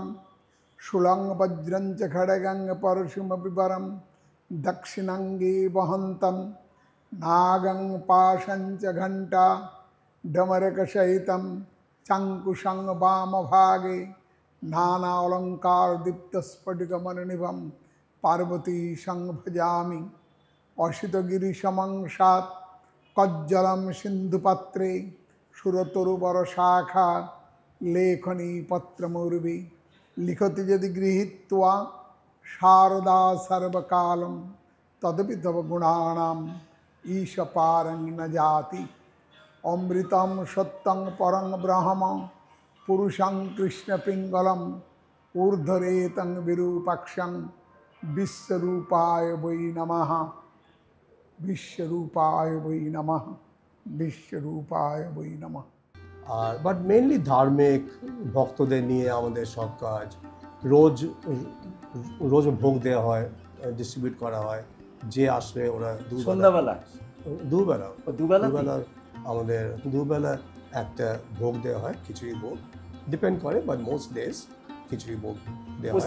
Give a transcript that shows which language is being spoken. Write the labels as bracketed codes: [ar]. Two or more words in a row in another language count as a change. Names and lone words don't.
[sa] शूलं वज्रं च खड्गं परशुमपि परं दक्षिणाङ्गे वहन्तं नागं पाशं च घण्टा डमरकसहितं चाङ्कुशं वामभागे नानालङ्कारदीप्तस्फटिकमणिनिभं पार्वती संभजामि। অসিতগিরিসমংসাৎ কজ্জলম সিন্ধুপাত্রে সুরতরুবর শাখা লেখনী পত্রমূর্বি লিখতি যদি গৃহীত্বা শারদা সর্বকালম তদপি তব গুণানাম ঈশ পারং ন জাতি। অমৃতম সত্যং পরং ব্রহ্ম পুরুষং কৃষ্ণ পিঙ্গলম ঊর্ধ্বরেতং বিরূপাক্ষং বিশ্বরূপায় বৈ নমঃ বিশ্বরূপায় বৈ নমঃ বিশ্বরূপায় বৈ নমঃ। [bn] আর [en] but mainly [bn] ধার্মিক ভক্তদের নিয়ে আমাদের সব কাজ। রোজ রোজ ভোগ দেওয়া হয়, ডিস্ট্রিবিউট করা হয়, যে আসবে ওরা সন্ধ্যাবেলা দুবেলা দুবেলা আমাদের দুবেলা একটা ভোগ দেওয়া হয়, খিচুড়ি ভোগ, ডিপেন্ড করে, [en] but most days [bn] খিচুড়ি ভোগ দেওয়া হয়।